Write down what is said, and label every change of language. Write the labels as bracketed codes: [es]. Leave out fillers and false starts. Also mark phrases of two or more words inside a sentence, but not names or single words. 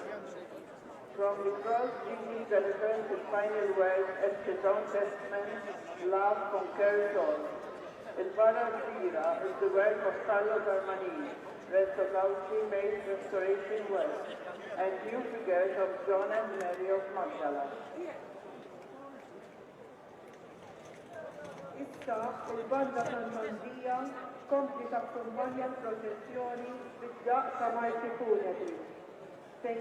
[en] From the cross, Jesus delivers his final words as his own testament, love conquers all. Ilvara Kbira is the work of Carlo Darmani, Resto Gauci made restoration work, and new figures of John and Mary of Magdala. [mt] Issa, il-banda tal-Mandija kompli takkumpanja l-proċessjoni bid-daq ta' Marti Funebri. [en] St.